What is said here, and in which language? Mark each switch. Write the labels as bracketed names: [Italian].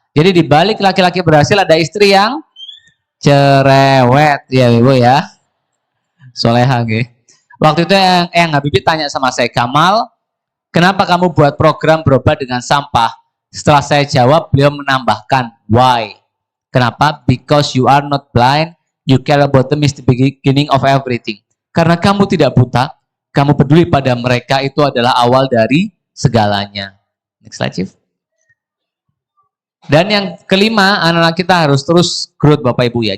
[Indonesian] Jadi di balik laki-laki berhasil ada istri yang cerewet, ya Ibu ya. Soleha nggih. Waktu itu yang Habibie tanya sama saya, Kamal, kenapa kamu buat program berobat dengan sampah? Setelah saya jawab, beliau menambahkan, why? Kenapa? [English] Because you are not blind, you care about them is the beginning of everything. [Indonesian] Karena kamu tidak buta, kamu peduli pada mereka, itu adalah awal dari segalanya. Next slide, Chief. Dan yang kelima, anak-anak kita harus terus growth Bapak Ibu ya.